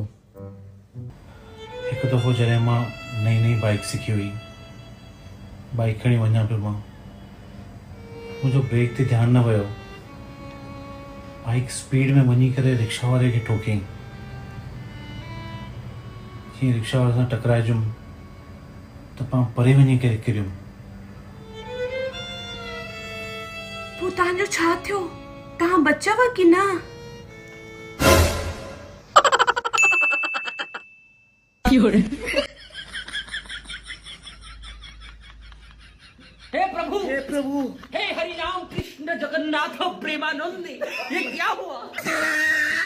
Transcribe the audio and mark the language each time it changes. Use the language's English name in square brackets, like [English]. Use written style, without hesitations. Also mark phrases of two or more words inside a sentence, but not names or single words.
[Sindhi] हिकु दफ़ो जॾहिं मां नई बाइक सिखी हुई, बाइक खणी वञा पियो मां, मुंहिंजो ब्रेक ते ध्यानु न वियो, बाइक स्पीड में वञी करे रिक्शा वारे खे ठोकियईं। जीअं रिक्शा वारे सां टकराइजुमि त मां परे वञी करे किरियुमि। पोइ तव्हांजो छा थियो? तव्हां बचव कि न? [Hindi] हे प्रभु हे हरि राम कृष्ण जगन्नाथ प्रेमानंद, ये क्या हुआ?